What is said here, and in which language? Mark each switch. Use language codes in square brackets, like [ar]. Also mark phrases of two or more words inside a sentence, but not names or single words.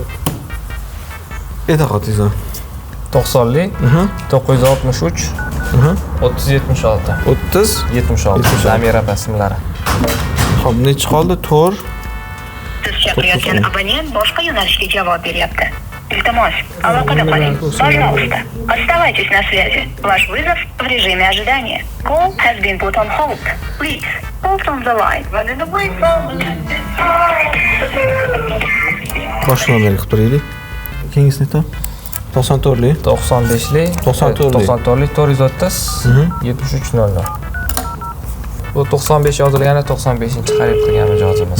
[uz] Ayta qotingizlar. 90lik 963 3076. 30 76. Zamira ismlari. Xo'p, nechi qoldi? 4. Siz chaqirayotgan abonent boshqa yo'nalishga javob beryapti. Iltimos, aloqada qoling. [ru] Пожалуйста, оставайтесь на связи. Ваш вызов в режиме ожидания. [en] Call has been put on hold. Please, hold on the line. [uz] Boshqa nomer qilib turaylik. Keyingisini aytaman. 94lik. 95lik. 94lik. 94lik 430 7300. Bu 95 yozilgani 95-xarid qilgan mijozimiz.